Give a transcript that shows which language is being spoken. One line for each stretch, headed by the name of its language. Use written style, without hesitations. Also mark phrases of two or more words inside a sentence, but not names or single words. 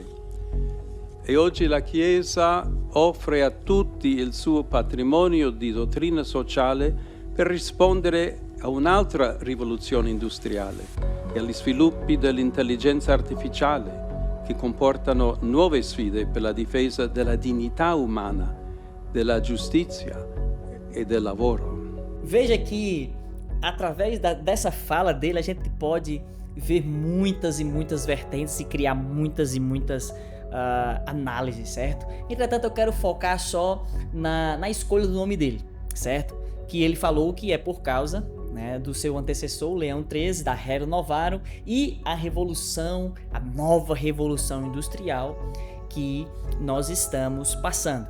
Italian: E oggi la Chiesa offre a tutti il suo patrimonio di dottrina sociale per rispondere a un'altra rivoluzione industriale e agli sviluppi dell'intelligenza artificiale, che comportano nuove sfide per la difesa della dignità umana, della giustizia e del lavoro.
Portuguese: Veja que, através dessa fala dele, a gente pode ver muitas e muitas vertentes e criar muitas e muitas análises, certo? Entretanto, eu quero focar só na escolha do nome dele, certo? Que ele falou que é por causa, né, do seu antecessor, Leão XIII, da Rerum Novarum, e a nova revolução industrial que nós estamos passando.